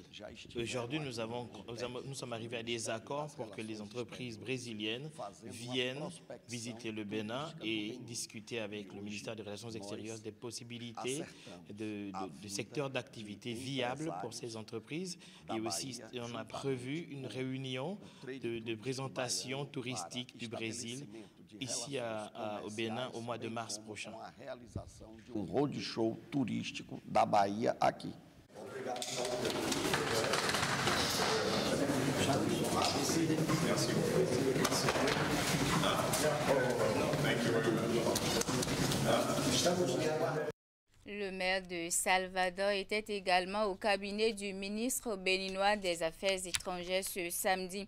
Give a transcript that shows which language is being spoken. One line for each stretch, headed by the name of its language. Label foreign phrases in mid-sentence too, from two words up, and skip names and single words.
French: Aujourd'hui, nous sommes arrivés à des accords pour que les entreprises brésiliennes viennent visiter le Bénin et discuter avec le ministère des Relations extérieures des possibilités de secteurs d'activité viables pour ces entreprises. Et aussi, on a prévu une réunion de présentation touristique du Brésil ici au Bénin au mois de mars prochain.
Portuguese: Roadshow turístico da Bahia aqui.
French: Le maire de Salvador était également au cabinet du ministre béninois des Affaires étrangères ce samedi.